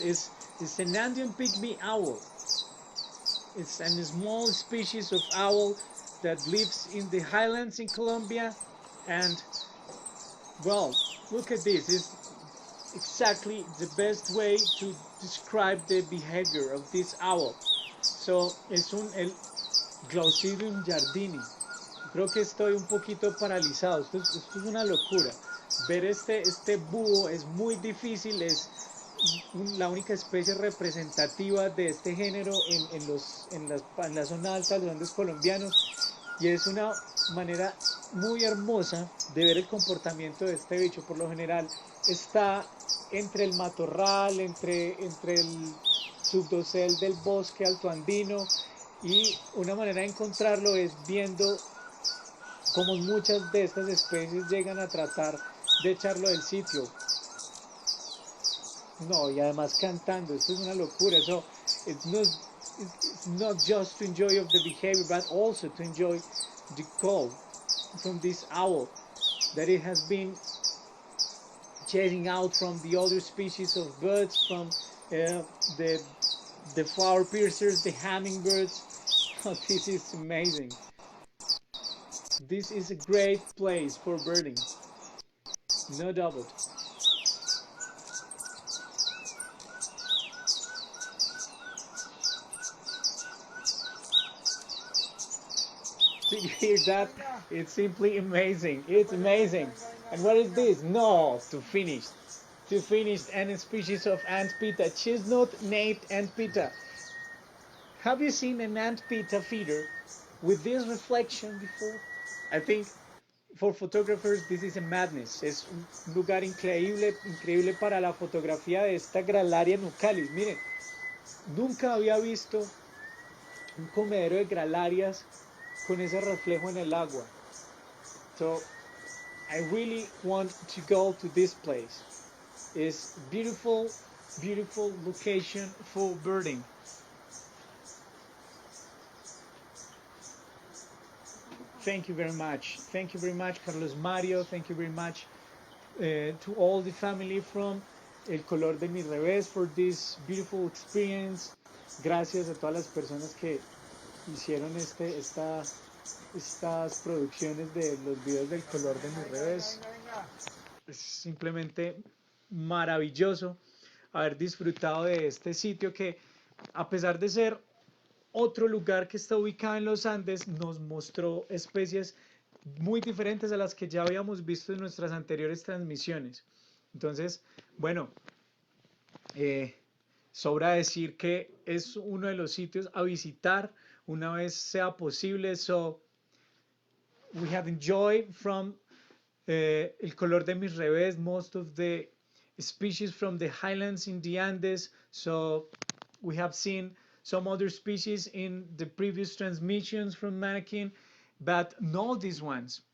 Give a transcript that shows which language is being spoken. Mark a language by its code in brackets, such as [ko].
[en] It's an Andean pygmy owl. It's a small species of owl that lives in the highlands in Colombia. And well, look at this. It's exactly the best way to describe the behavior of this owl. [es] So es el Glaucidium jardini. Creo que estoy un poquito paralizado. Esto es una locura. Ver este búho es muy difícil. Es la única especie representativa de este género en la zona alta de los Andes colombianos. Y es una manera muy hermosa de ver el comportamiento de este bicho. Por lo general está entre el matorral, entre el subdosel del bosque altoandino, y una manera de encontrarlo es viendo cómo muchas de estas especies llegan a tratar de echarlo del sitio. No, y además cantando. Esto es una locura. [en] So it's not just to enjoy of the behavior, but also to enjoy the call from this owl that it has been chasing out from the other species of birds, from the flower piercers, the hummingbirds. Oh, this is amazing. This is a great place for birding, no doubt. Did you hear that? It's simply amazing. It's amazing. And what is this? No, to finish any species of ant pita, chestnut-napped ant pita. Have you seen an ant pita feeder with this reflection before? I think for photographers this is a madness. [es] Es un lugar increíble para la fotografía de esta Gralaria nucalis. Miren, nunca había visto un comedero de gralarias con ese reflejo en el agua. [en] So I really want to go to this place. It's beautiful, beautiful location for birding. Thank you very much. Thank you very much, Carlos Mario. Thank you very much to all the family from El Color de mi Reves for this beautiful experience. [es] Gracias a todas las personas que hicieron estas producciones de los videos del Color de mi Reves. Es simplemente maravilloso haber disfrutado de este sitio que, a pesar de ser otro lugar que está ubicado en los Andes, nos mostró especies muy diferentes a las que ya habíamos visto en nuestras anteriores transmisiones. Entonces, bueno, sobra decir que es uno de los sitios a visitar una vez sea posible. [en] So we have enjoyed from El Color de mis Reves most of the species from the highlands in the Andes. So we have seen some other species in the previous transmissions from Manakin, but not these ones.